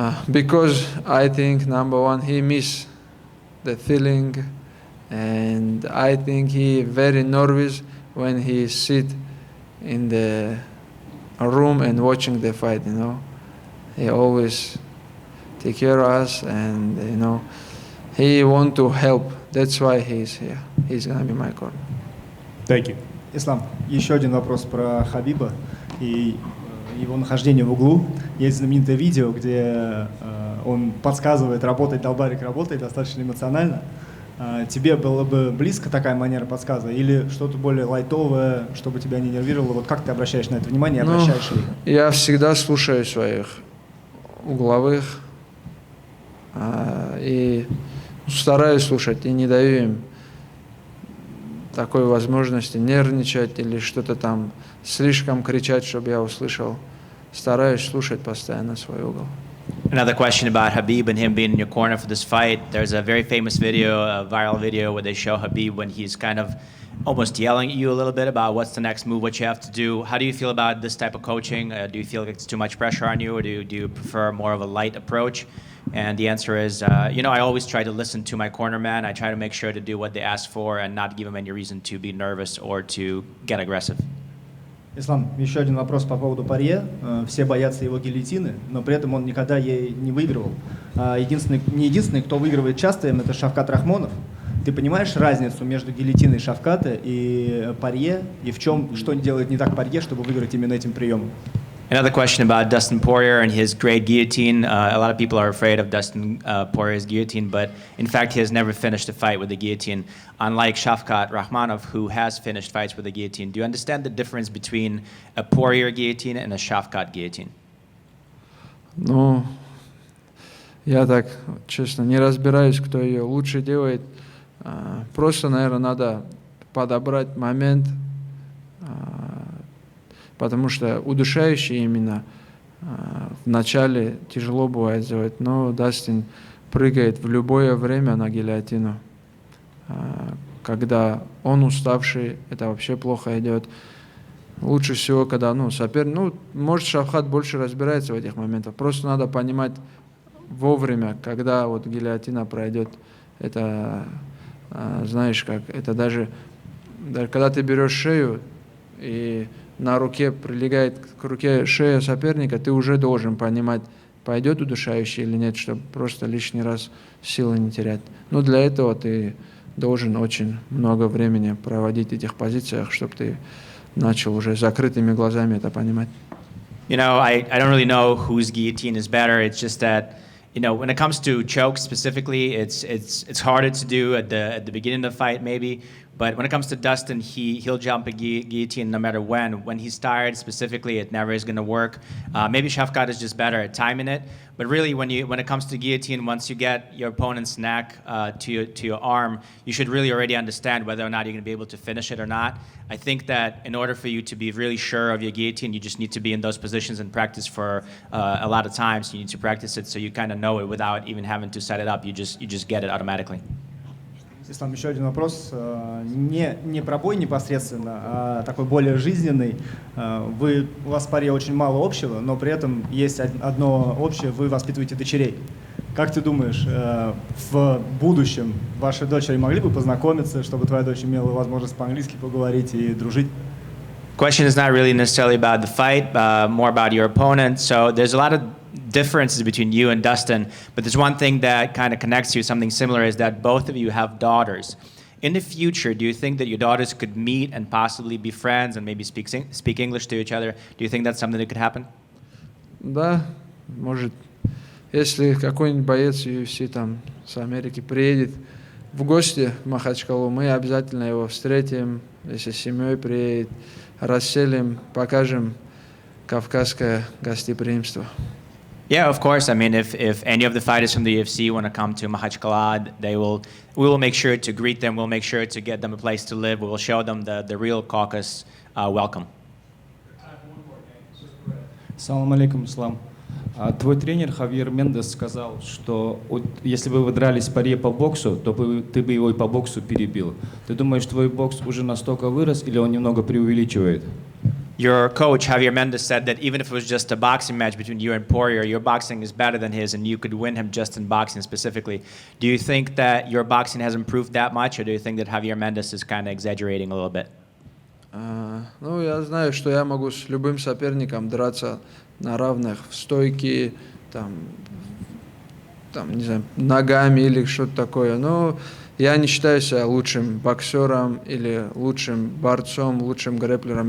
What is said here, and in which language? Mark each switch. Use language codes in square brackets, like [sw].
[en] Because I think, number one, he missed the feeling, and I think he very nervous when he sit in the room and watching the fight, you know. He always take care of us, and, you know, he want to help. That's why he's here. He's gonna be my corner. Thank you. [ru] Ислам, еще один вопрос про Хабиба и его нахождение в углу. Есть знаменитое видео, где он подсказывает, долбарик работает достаточно эмоционально. Тебе было бы близко такая манера подсказа или что-то более лайтовое, чтобы тебя не нервировало? Вот как ты обращаешь на это внимание, обращаешь ли? Я всегда слушаю своих угловых и стараюсь слушать, и не даю им такой возможности нервничать или что-то там слишком кричать, чтобы я услышал. Стараюсь слушать постоянно свой угол. [en] Another question about Khabib and him being in your corner for this fight. There's a very famous video, a viral video, where they show Khabib when he's kind of almost yelling at you a little bit about what's the next move, what you have to do. How do you feel about this type of coaching? Do you feel like it's too much pressure on you, or do you prefer more of a light approach? And the answer is, I always try to listen to my corner man. I try to make sure to do what they ask for and not give them any reason to be nervous or to get aggressive. [ru] Ислам, еще один вопрос по поводу Порье. Все боятся его гильотины, но при этом он никогда ей не выигрывал. Не единственный, кто выигрывает часто им, это Шавкат Рахмонов. Ты понимаешь разницу между гильотиной Шавката и Порье, и в чем, что делает не так Порье, чтобы выиграть именно этим приемом? [en] Another question about Dustin Poirier and his great guillotine. A lot of people are afraid of Dustin Poirier's guillotine, but in fact, he has never finished a fight with the guillotine, unlike Shavkat Rakhmonov, who has finished fights with the guillotine. Do you understand the difference between a Poirier guillotine and a Shavkat guillotine? [ru] Ну, я так, честно, не разбираюсь, кто ее лучше делает. Просто, наверное, надо подобрать момент, потому что удушающие именно в начале тяжело бывает сделать, но Дастин прыгает в любое время на гильотину. Когда он уставший, это вообще плохо идет. Лучше всего, когда соперник, может, Шавкат больше разбирается в этих моментах. Просто надо понимать вовремя, когда вот гильотина пройдет. Это, знаешь, как это даже когда ты берешь шею и на руке прилегает к руке шея соперника, ты уже должен понимать, пойдет удушающий или нет, чтобы просто лишний раз силы не терять. Но для этого ты должен очень много времени проводить в этих позициях, чтобы ты начал уже закрытыми глазами это понимать. [en] I don't really know whose guillotine is better. It's just that, when it comes to chokes specifically, it's harder to do at the beginning of the fight maybe. But when it comes to Dustin, he'll jump a guillotine no matter when. When he's tired specifically, it never is going to work. Maybe Shavkat is just better at timing it. But really, when it comes to guillotine, once you get your opponent's neck to your arm, you should really already understand whether or not you're going to be able to finish it or not. I think that in order for you to be really sure of your guillotine, you just need to be in those positions and practice for a lot of times. You need to practice it so you kind of know it without even having to set it up. You just get it automatically. [ru] Ислам, еще один вопрос. Не про бой непосредственно, а такой более жизненный. У вас в паре очень мало общего, но при этом есть одно общее, вы воспитываете дочерей. Как ты думаешь, в будущем ваши дочери могли бы познакомиться, чтобы твоя дочь имела возможность по-английски поговорить и дружить? [en] Question is not really necessarily about the fight, more about your opponent. So there's a lot of differences between you and Dustin, but there's one thing that kind of connects you, something similar, is that both of you have daughters. In the future, do you think that your daughters could meet and possibly be friends and maybe speak English to each other? Do you think that's something that could happen? [ru] Да, может. Если какой-нибудь боец UFC там с Америки приедет в гости в Махачкалу, мы обязательно его встретим, если с семьей приедет, расселим, покажем кавказское гостеприимство. [en] Yeah, of course. I mean, if any of the fighters from the UFC want to come to Makhachkala, we will make sure to greet them. We'll make sure to get them a place to live. We will show them the real Caucasus welcome. [ru] Салам алейкум, Ислам. Твой тренер Хавьер Мендес сказал, что если бы вы дрались паре по боксу, то ты бы его и по боксу перебил. Ты думаешь, твой бокс уже настолько вырос или он немного преувеличивает? [en] Your coach, Javier Mendez, said that even if it was just a boxing match between you and Poirier, your boxing is better than his and you could win him just in boxing specifically. Do you think that your boxing has improved that much, or do you think that Javier Mendez is kind of exaggerating a little bit? [ru] Я знаю, что я могу с любым соперником драться на равных, в стойке, не знаю, ногами или что-то такое. Но я не считаю себя лучшим боксером или лучшим борцом, лучшим грэпплером.